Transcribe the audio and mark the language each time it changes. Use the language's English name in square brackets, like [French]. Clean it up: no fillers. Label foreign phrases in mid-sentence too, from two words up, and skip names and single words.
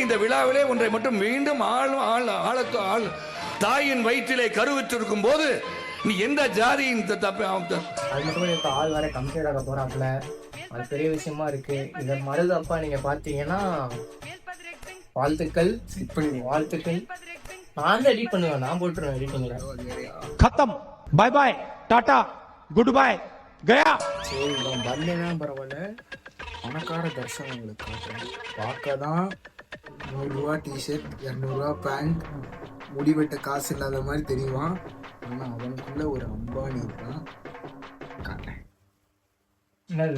[Tamil] இந்த விழாவிலே ஒன்றை மட்டும் மீண்டும் ஆள் தாயின் வயிற்றிலே கருவுற்றிருக்கும் போது நீ எந்த ஜாதி இந்த தப்பு அது மட்டும் எனக்கு ஆள் வேற கம்ப்ளீட் ஆக போறாப்புல. அது பெரிய விஷயமா இருக்கு. இந்த மருதப்பா நீங்க பாத்தீங்கன்னா வாழ்த்துக்கள். நான் தான் எடிட் பண்ணுவேன், நான் போட்டுருவேன் எடிட்டிங்ல. [English] खत्म, bye bye, tata, good bye, गया. [Tamil] சரி வரலன்னா பரவாயில்ல, பணக்கார தர்ஷன் உங்களுக்கு காட்டுறேன். பார்க்க தான் 100 ரூபா டிஷர்ட், 200 ரூபா பேண்ட், முடிவெட்ட காசு இல்லாத மாதிரி தெரியுவான். ஆனால் அவனுக்குள்ள ஒரு அம்பானி இருக்கான். காட்டுறேன். என்னது